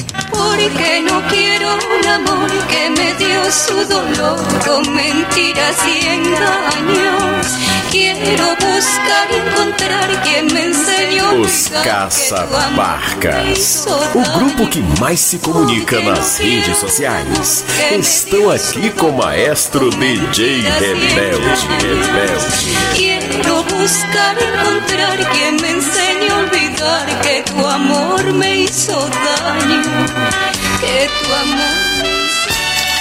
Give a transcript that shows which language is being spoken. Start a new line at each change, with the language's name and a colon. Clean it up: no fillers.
Spanish: Porque no quiero un amor que me dio su dolor con mentiras y engaños. Quiero buscar y encontrar quien me enseñó.
Portuguese: Os Caça-Barcas, o grupo que mais se comunica nas redes sociais, estão aqui com o maestro DJ Rebelde.
Spanish: Quiero buscar encontrar quien me enseñe a olvidar que tu amor me hizo daño, que tu amor me hizo daño.